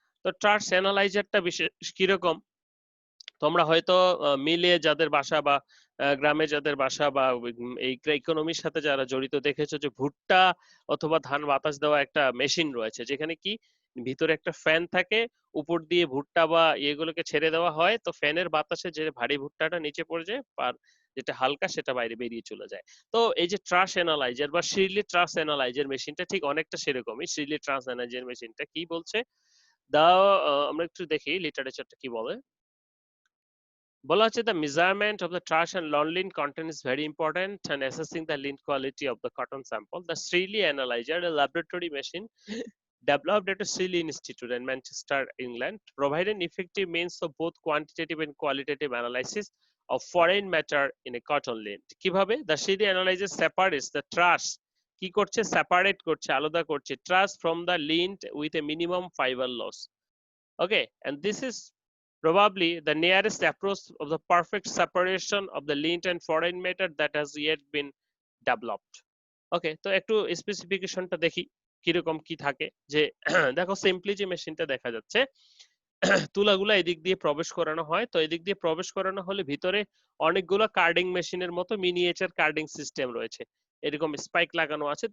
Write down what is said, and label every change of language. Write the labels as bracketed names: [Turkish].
[Bangla] তো ট্রাশ অ্যানালাইজারটা বিশেষ কিরকম, তোমরা হয়তো মিলে যাদের বাসা বা গ্রামে যাদের বাসা বা এই ইকোনমির সাথে যারা জড়িত দেখেছো যে ভুট্টা অথবা ধান বাতাস দেওয়া একটা মেশিন রয়েছে যেখানে কি ভিতরে একটা ফ্যান থাকে, উপর দিয়ে ভুট্টা বা এগুলোকে ছেড়ে দেওয়া হয়, তো ফ্যানের বাতাসে যে ভারী ভুট্টাটা নিচে পড়ে যায় আর যেটা হালকা সেটা বাইরে বেরিয়ে চলে যায়। তো এই যে ট্রাশ অ্যানালাইজার বা শ্রিলি ট্রাশ অ্যানালাইজার মেশিনটা ঠিক অনেকটা সেরকমই। শ্রিলি ট্রাশ অ্যানালাইজার মেশিনটা কি বলছে দাও, আমরা একটু দেখি লিটারেচারটা কি বলে। বলা হচ্ছে [English] the measurement of the trash and lawn lint content is very important and assessing the lint quality of the cotton sample. The Shrili Analyzer, a laboratory machine developed at the Shrili Institute in Manchester, England, provide an effective means of both quantitative and qualitative analysis of foreign matter in a cotton lint. [Bangla] কিভাবে? [English] The Shrili Analyzer separates the trash, [Bangla] কি করছে? separate করছে, আলাদা করছে [English] trash from the lint with a minimum fiber loss. Okay, and this is probably the nearest approach of the perfect separation of the lint and foreign matter that has yet been developed. [Bangla] ওকে, তো একটু স্পেসিফিকেশনটা দেখি কিরকম কি থাকে। যে দেখো simply যে মেশিনটা দেখা যাচ্ছে তুলাগুলা এদিক দিয়ে প্রবেশ করানো হয়, তো এদিক দিয়ে প্রবেশ করানো হলে ভিতরে অনেকগুলো কার্ডিং মেশিনের মতো মিনিয়েচার কার্ডিং সিস্টেম রয়েছে, এরকম স্পাইক লাগানো আছে।